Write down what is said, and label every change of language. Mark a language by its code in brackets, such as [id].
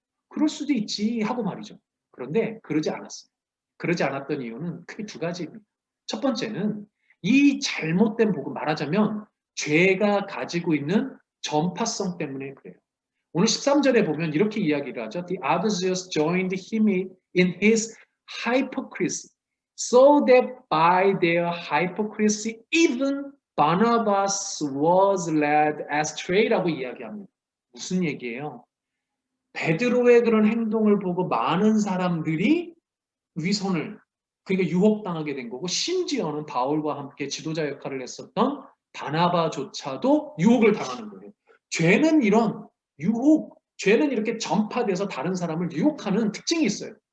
[ko] 그럴 수도 있지 하고 말이죠. 그런데 그러지 않았어요. 그러지 않았던 이유는 크게 두 가지입니다. 첫 번째는 이 잘못된 복음, 말하자면 죄가 가지고 있는 전파성 때문에 그래요. 오늘 13절에 보면 이렇게 이야기를 하죠. [en] The others joined him in his hypocrisy, so that by their hypocrisy even Barnabas was led astray [ko] 라고 이야기합니다. 무슨 얘기예요? 베드로의 그런 행동을 보고 많은 사람들이 위선을, 그러니까 유혹당하게 된 거고, 심지어는 바울과 함께 지도자 역할을 했었던 바나바조차도 유혹을 당하는 거예요. 죄는 이런 죄는 이렇게 전파돼서 다른 사람을 유혹하는 특징이 있어요.